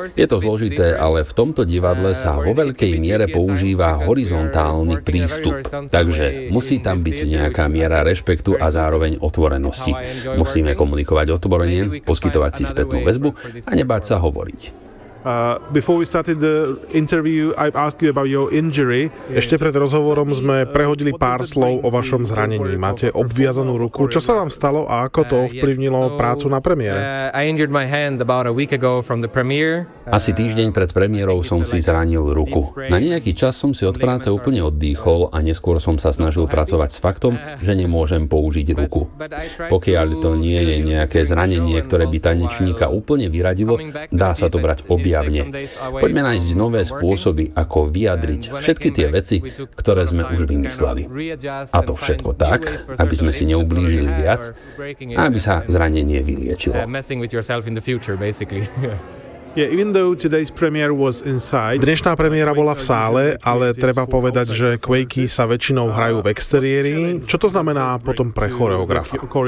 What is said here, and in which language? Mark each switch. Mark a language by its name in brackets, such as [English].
[Slovak] Je to zložité, ale v tomto divadle sa vo veľkej miere používa horizontálny prístup. Takže musí tam byť nejaká miera rešpektu a zároveň otvorenosti. Musíme komunikovať otvorene, poskytovať si spätnú väzbu a nebáť sa hovoriť. [English] Before we started the interview, I've asked you about your injury. [Slovak] Ešte pred rozhovorom sme prehodili pár slov o vašom zranení. Máte obviazanú ruku. Čo sa vám stalo a ako to ovplyvnilo prácu na premiére? [English] I injured my hand about a week ago from the premiere. [Slovak] Asi týždeň pred premiérou som si zranil ruku. Na nejaký čas som si od práce úplne oddýchol a neskôr som sa snažil pracovať s faktom, že nemôžem použiť ruku. Pokiaľ to nie je nejaké zranenie, ktoré by tanečníka úplne vyradilo, dá sa to brať objavne. Poďme nájsť nové spôsoby, ako vyjadriť všetky tie veci, ktoré sme už vymysleli. A to všetko tak, aby sme si neublížili viac a aby sa zranenie vyliečilo. [English] Yeah, even though today's premiere was inside. [Slovak] Dnešná premiéra bola v sále, ale treba povedať, že Quakey sa väčšinou hrajú v exteriéri. Čo to znamená potom pre choreografa?